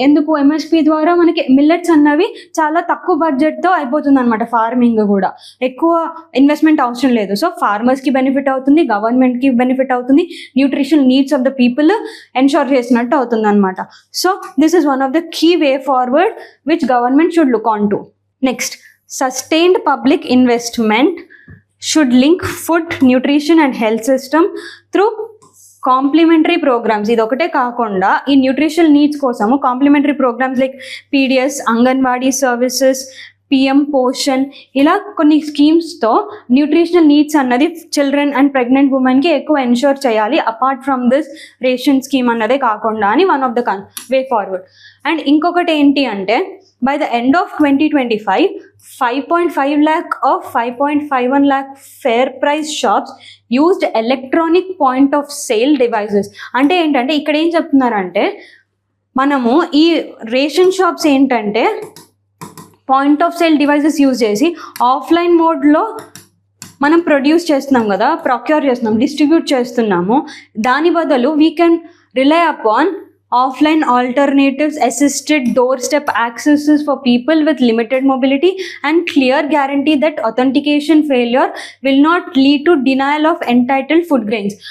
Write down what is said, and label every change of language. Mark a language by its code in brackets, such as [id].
[te] ఎందుకు, ఎంఎస్పి ద్వారా మనకి మిల్లెట్స్ అన్నవి చాలా తక్కువ బడ్జెట్తో అయిపోతుంది అనమాట. ఫార్మింగ్ కూడా ఎక్కువ ఇన్వెస్ట్మెంట్ అవసరం లేదు. సో ఫార్మర్స్కి బెనిఫిట్ అవుతుంది, గవర్నమెంట్కి బెనిఫిట్ అవుతుంది, nutritional needs of the people ensure చేసినట్టు అవుతుంది అనమాట. [en] So this is one of the key way forward which government should look on to. Next, sustained public investment should link food, nutrition and health system through complementary programmes. [te] ఇది ఒకటే కాకుండా ఈ nutritional needs కోసము complementary programmes like PDS, anganwadi services, PM Poshan ఇలా కొన్ని స్కీమ్స్తో nutritional needs అన్నది children and pregnant ఉమెన్కి ఎక్కువ ఎన్షోర్ చేయాలి [en] apart from this ration scheme [te] అన్నదే కాకుండా అని one of the way forward. [en] and [te] ఇంకొకటి ఏంటి అంటే [en] by the end of 2025, 5.5 lakh of 5.51 lakh fair price shops used electronic point of sale devices. [te] అంటే ఏంటంటే ఇక్కడ ఏం చెప్తున్నారంటే మనము ఈ రేషన్ షాప్స్ ఏంటంటే point of sale devices use చేసి ఆఫ్లైన్ మోడ్లో మనం ప్రొడ్యూస్ చేస్తున్నాం కదా, ప్రొక్యూర్ చేస్తున్నాం, డిస్ట్రిబ్యూట్ చేస్తున్నాము. దాని బదులు [en] We can rely upon offline alternatives, assisted doorstep accesses for people with limited mobility and clear guarantee that authentication failure will not lead to denial of entitled food grains.